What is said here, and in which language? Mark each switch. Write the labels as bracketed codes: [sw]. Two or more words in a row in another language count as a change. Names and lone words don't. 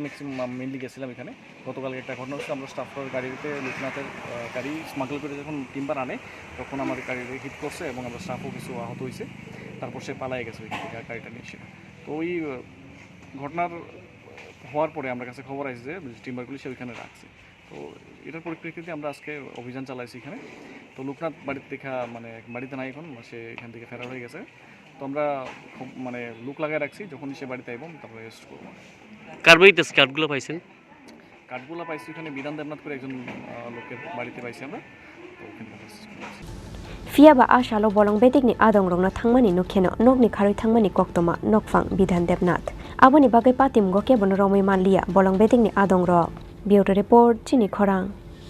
[bn] ম্যাক্সিমাম মেনলি গেছিলাম এখানে গতকালকে একটা ঘটনা হচ্ছে আমরা স্টাফের গাড়িতে লোকনাথের গাড়ি স্মাগল করে যখন টিম্বার আনে তখন আমাদের গাড়িতে হিট করছে এবং আমরা স্টাফও কিছু আহত হয়েছে তারপর সে পালাই গেছে ওইখান থেকে গাড়িটা নিয়ে সেটা তো ওই ঘটনার হওয়ার পরে আমার কাছে খবর আসছে যে টিম্বারগুলি সে ওইখানে রাখছে তো এটার পরিপ্রেক্ষিতে আমরা আজকে অভিযান চালাইছি এখানে তো লোকনাথ বাড়িতে দেখা মানে বাড়িতে নাই এখন সে এখান থেকে ফেরার হয়ে গেছে তো আমরা মানে লুক লাগাই রাখছি যখন সে বাড়িতে আইব তারপরে রেস্ট করবো কার বাড়িতে কাঠগুলো পাইছেন কাঠগুলো পাইছি ওখানে বিধান দেবনাথ করে একজন লোকের বাড়িতে পাইছি আমরা তো ওখানে [trp] fiaba ashalo bolong bedekni adong rokno thangmani nukheno nokni kharoi thangmani koktoma nokfang Bidhan Debnath aboni bagai patim go kebono romoi manlia bolong bedekni adong rok Bureau Report Chini Khorang